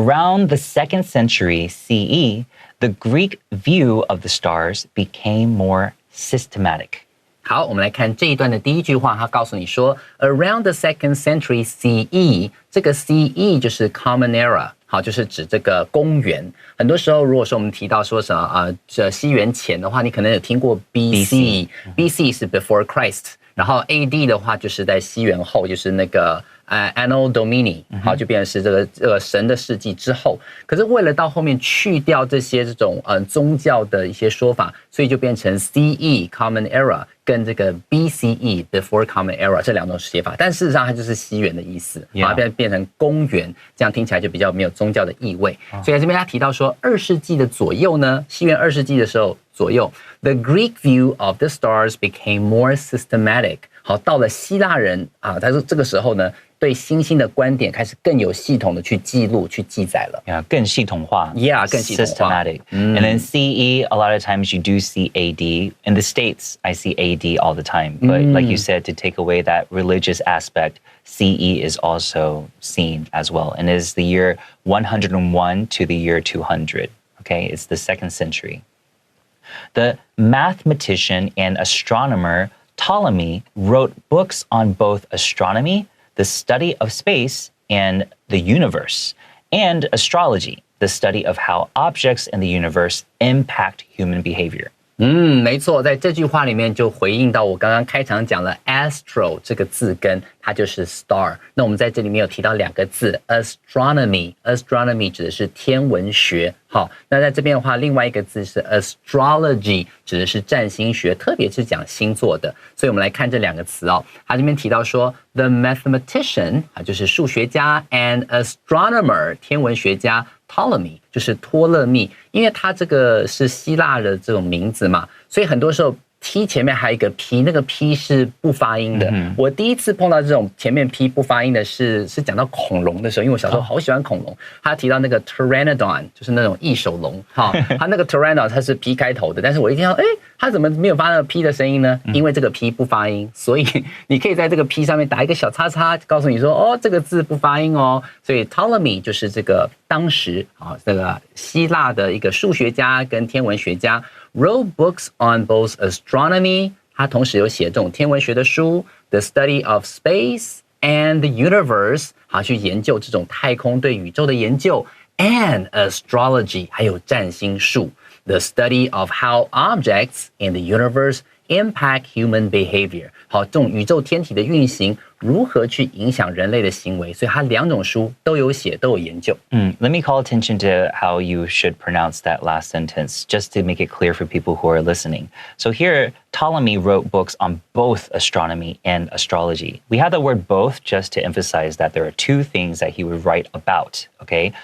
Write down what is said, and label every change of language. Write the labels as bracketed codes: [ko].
[en] Around the 2nd century CE, the Greek view of the stars became more systematic. [zh] 好，我们来看这一段的第一句话，它告诉你说 ， [en] Around the 2nd century CE， [zh] 这个 CE 就是 Common Era， 好，就是指这个公元。很多时候，如果说我们提到说什么这西元前的话，你可能有听过 BC 是 [en] Before Christ， [zh] 然后 AD 的话就是在西元后，就是那个Anno Domini， 好，就变成是这个神的世纪之后。可是为了到后面去掉这些这种宗教的一些说法，所以就变成 CE Common Era 跟这个 BCE Before Common Era 这两种写法。但事实上它就是西元的意思，把它变成公元，这样听起来就比较没有宗教的意味。所以在这边他提到说，2世纪的左右呢，西元2世纪的时候左右 ， [en] The Greek view of the stars became more systematic。 [zh] 好，到了希腊人啊，他说这个时候呢，对星星的观点开始更有系统的去记录、去记载了。 [en] Yeah, [zh] 更系统化。 [en] Yeah, [zh] 更系统化。 [en] Systematic. And then CE, a lot of times you do see AD. In the States, I see AD all the time. But like you said, to take away that religious aspect, CE is also seen as well. And it is the year 101 to the year 200. Okay, it's the 2nd century. The mathematician and astronomer Ptolemy wrote books on both astronomy, the study of space, and the universe, and astrology, the study of how objects in the universe impact human behavior. [zh] 没错，在这句话里面就回应到我刚刚开场讲了 astro 这个字根，它就是 star。那我们在这里面有提到2个字 astronomy 指的是天文学。好，那在这边的话，另外一个字是 astrology， 指的是占星学，特别是讲星座的。所以我们来看这2个词哦。它这边提到说 [en] the mathematician [zh] 就是数学家 [en] and astronomer [zh] 天文学家。 Ptolemy 就是托勒密，因为他这个是希腊的这种名字嘛，所以很多时候 T 前面还有一个 P， 那个 P 是不发音的。我第一次碰到这种前面 P 不发音的是讲到恐龙的时候，因为我小时候好喜欢恐龙。他提到那个 Pteranodon， 就是那种异手龙，哈，他那个 Pteranodon 它是 P 开头的，但是我一听到，他怎么没有发那个 P 的声音呢？因为这个 P 不发音，所以你可以在这个 P 上面打一个小叉叉，告诉你说，哦，这个字不发音哦。所以 Ptolemy 就是这个当时这个希腊的一个数学家跟天文学家。 [en] Wrote books on both astronomy， [zh] 他同时有写这种天文学的书 [en] ，the study of space and the universe， [zh] 好去研究这种太空对宇宙的研究 [en] ，and astrology， [zh] 还有占星术 [en] ，the study of how objects in the universe impact human behavior。 [zh] 好，这种宇宙天体的运行如何去影响人类的行为，所以他2种书都有写，都有研究。 [en] Let me call attention to how you should pronounce that last sentence, just to make it clear for people who are listening. So here, Ptolemy wrote books on both astronomy and astrology. We have the word both just to emphasize that there are 2 things that he would write about, okay?